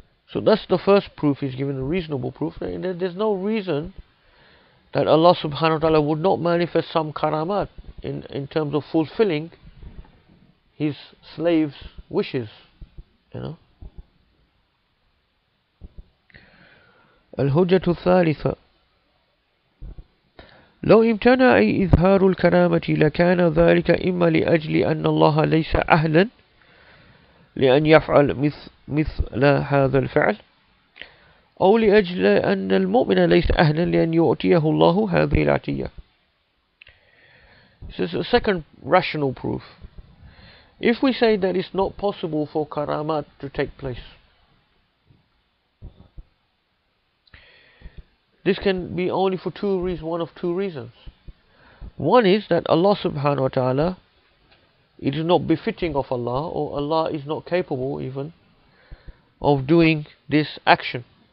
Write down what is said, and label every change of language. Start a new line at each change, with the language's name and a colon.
English: So that's the first proof. He's given a reasonable proof. There's no reason that Allah subhanahu wa ta'ala would not manifest some karamat in terms of fulfilling his slaves' wishes. You know.
Arabic: الحجة الثالثة لو امتنع إظهار الكرامة لكان ذلك إما لأجل أن الله ليس أهلا لأن يفعل مثل هذا الفعل أو لأجل أن المؤمن ليس أهلا لأن يؤتيه الله هذه العطية.
English: This is a second rational proof. If we say that it's not possible for karamat to take place, this can be only for one of two reasons. One is that Allah subhanahu wa ta'ala, it is not befitting of Allah, or Allah is not capable even of doing this action.